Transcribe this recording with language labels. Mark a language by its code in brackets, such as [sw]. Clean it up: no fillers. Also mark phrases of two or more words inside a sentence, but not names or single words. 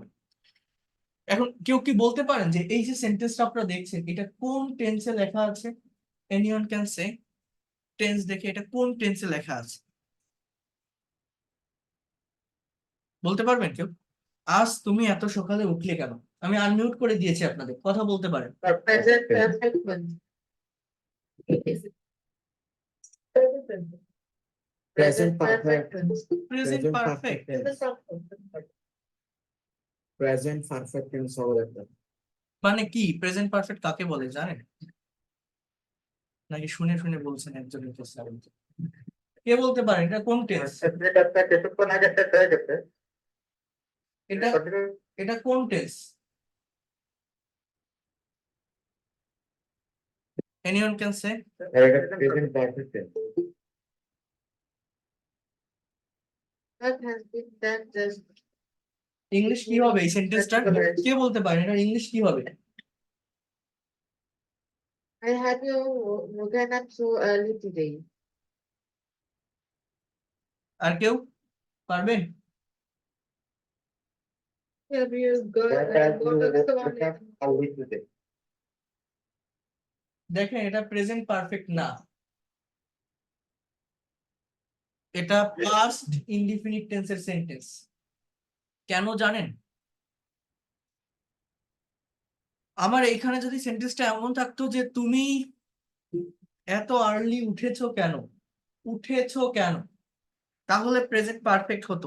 [bn] এখন কেউ কি বলতে পারেন যে এই যে সেন্টেন্সটা আপনারা দেখছেন এটা কোন টেন্সে লেখা আছে? [en] anyone can say? [bn] টেন্স দেখে এটা কোন টেন্সে লেখা আছে বলতে পারবেন কেউ? আজ তুমি এত সকালে উঠলে কেন। আমি আনমিউট করে দিয়েছি, আপনাদের কথা বলতে পারেন। [en] Present perfect tense. Present perfect. tense. প্রেজেন্ট Present পারফেক্ট। perfect tense. Present perfect tense [bn] হবে একটা। মানে কি [en] present perfect [bn] কাকে বলে জানেন? নাকি শুনে শুনে বলছেন একজনের কাছে? কে বলতে পারেন এটা কোন টেন্স? এটা এটা কোন টেন্স? [en] anyone can say? Present perfect tense. That has been done just. [bn] ইংলিশ কি হবে এই সেন্টেন্সটার? কে বলতে পারেন এটা ইংলিশ কি হবে? [en] I had you woken up so early today. [bn] আর কেউ পারবেন? [en] Have you got That has been to the woken up early today. [bn] দেখেন এটা [en] present perfect [bn] না, এটা [en] past indefinite [bn] টেন্সের সেন্টেন্স। কেন জানেন? আমার এইখানে যদি সেন্টেন্সটা এমন থাকতো যে তুমি এত আর্লি উঠেছো কেন, উঠেছো কেন, তাহলে [en] present perfect [bn] হতো।